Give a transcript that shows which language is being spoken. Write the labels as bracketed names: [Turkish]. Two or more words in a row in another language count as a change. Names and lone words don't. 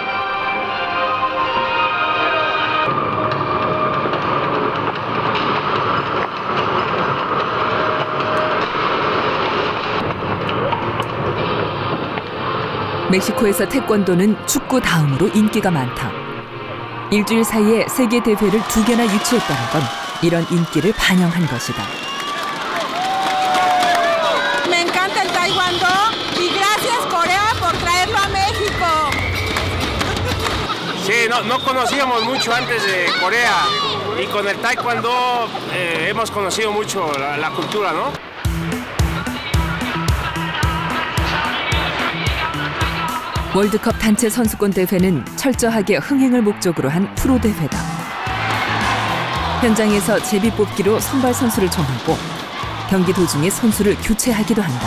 [Korean] 멕시코에서 태권도는 축구 다음으로 인기가 많다. 일주일 사이에 세계 대회를 2개나 유치했다는 건 이런 인기를 반영한 것이다. [Spanish] Me encanta el taekwondo y gracias Corea por traerlo a México. Sí, no conocíamos mucho antes de Corea y con el taekwondo hemos conocido mucho la cultura, ¿no? [Korean] 월드컵 단체 선수권 대회는 철저하게 흥행을 목적으로 한 프로 대회다. 현장에서 제비뽑기로 선발 선수를 정하고 경기 도중에 선수를 교체하기도 한다.